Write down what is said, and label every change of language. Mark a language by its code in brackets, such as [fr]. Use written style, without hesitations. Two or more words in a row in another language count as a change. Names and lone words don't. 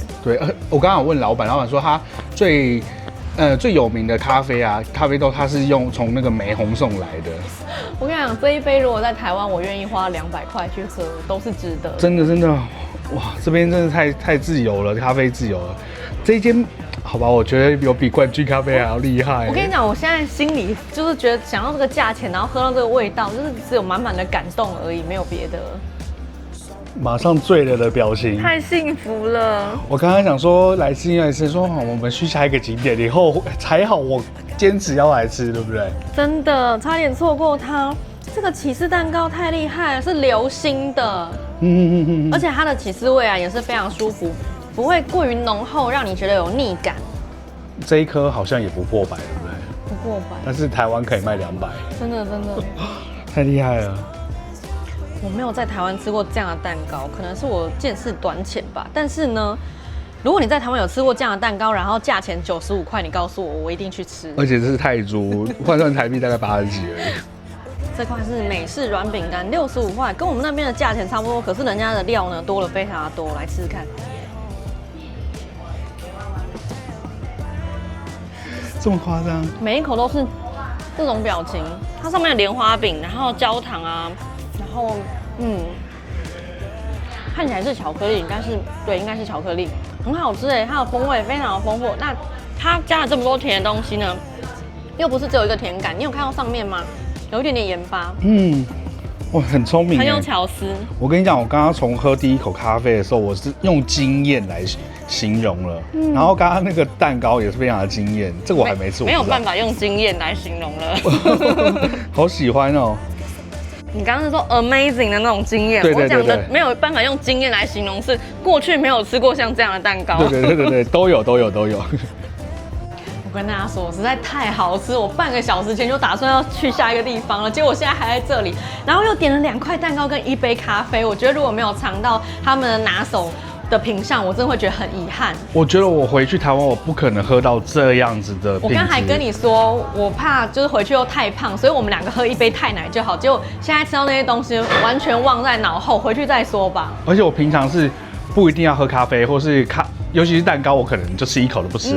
[zh] 對，我剛剛有問老闆，老闆說他最有名的咖啡啊，咖啡豆它是從那個玫紅送來的。我跟你講，這一杯如果在台灣，我願意花200塊去喝，都是值得。真的真的，哇，這邊真的太自由了，咖啡自由了。這一間，好吧，我覺得有比冠軍咖啡還要厲害。我跟你講，我現在心裡就是覺得想要這個價錢，然後喝到這個味道，就是只有滿滿的感動而已，沒有別的。馬上醉了的表情，太幸福了。我剛剛想說來吃，說好我們去下一個景點，以後還好我堅持要來吃，對不對？真的差點錯過它。這個起司蛋糕太厲害了，是流心的，而且它的起司味啊也是非常舒服，不會過於濃厚，讓你覺得有膩感。這一顆好像也不破百，對不對？不過百，但是台灣可以賣200，真的太厲害了。我沒有在台灣吃過這樣的蛋糕，可能是我見識短淺吧。但是呢，如果你在台灣有吃過這樣的蛋糕，然後價錢95塊，你告訴我，我一定去吃。而且這是泰銖，換算台幣大概80幾而已。這塊是美式軟餅乾，65塊，跟我們那邊的價錢差不多。可是人家的料呢多了非常的多，來吃吃看。這麼誇張？每一口都是這種表情。它上面的蓮花餅，然後焦糖啊。然後，看起來是巧克力，但是對，應該是巧克力，很好吃哎，它的風味非常的豐富。那它加了這麼多甜的東西呢，又不是只有一個甜感，你有看到上面嗎？有一點點鹽巴。哇，很聰明，很有巧思。我跟你講，我剛剛從喝第一口咖啡的時候，我是用驚豔來形容了。然後剛剛那個蛋糕也是非常的驚豔，這個我還沒吃，沒有辦法用驚豔來形容了。好喜歡哦。你剛剛是說 amazing 的那種驚豔，我講的沒有辦法用驚豔來形容，是過去沒有吃過像這樣的蛋糕。對，都有。我跟大家說，實在太好吃，我半個小時前就打算要去下一個地方了，結果我現在還在這裡，然後又點了2塊蛋糕跟1杯咖啡。我覺得如果沒有嘗到他們的拿手的品項，我真的會覺得很遺憾。我覺得我回去台灣，我不可能喝到這樣子的。我剛還跟你說，我怕就是回去又太胖，所以我們2個喝1杯泰奶就好。結果現在吃到那些東西，完全忘在腦後，回去再說吧。而且我平常是不一定要喝咖啡，或是尤其是蛋糕，我可能就吃一口都不吃了。